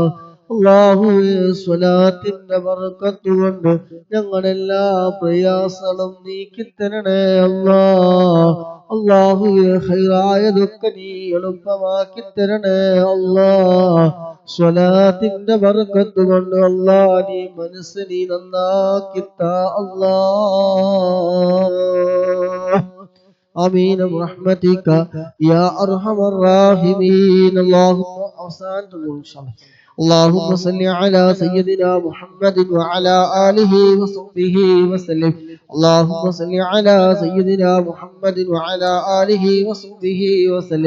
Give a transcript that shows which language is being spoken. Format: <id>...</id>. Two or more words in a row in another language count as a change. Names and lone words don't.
<ml>അല്ലാഹുവേ, സ്വലാത്തിന്റെ ബർക്കത്ത് കൊണ്ട് ഞങ്ങളെല്ലാ പ്രയാസങ്ങളും നീക്കിത്തരണേ അല്ലാഹ്. അല്ലാഹുവേ, ഖൈറായതൊക്കെ നീ എളുപ്പമാക്കി തരണേ അല്ലാഹ്. സ്വലാത്തിന്റെ ബർക്കത്ത് കൊണ്ട് അല്ലാഹ് നീ മനസ്സ് നീ നന്നാക്കി താ അല്ലാഹ്.</ml> <ar>آمين برحمتك يا أرحم الراحمين. اللهم أوسانت إن شاء الله. اللهم صل على سيدنا محمد وعلى آله وصحبه وسلم. اللهم صل على سيدنا محمد وعلى آله وصحبه وسلم.</ar>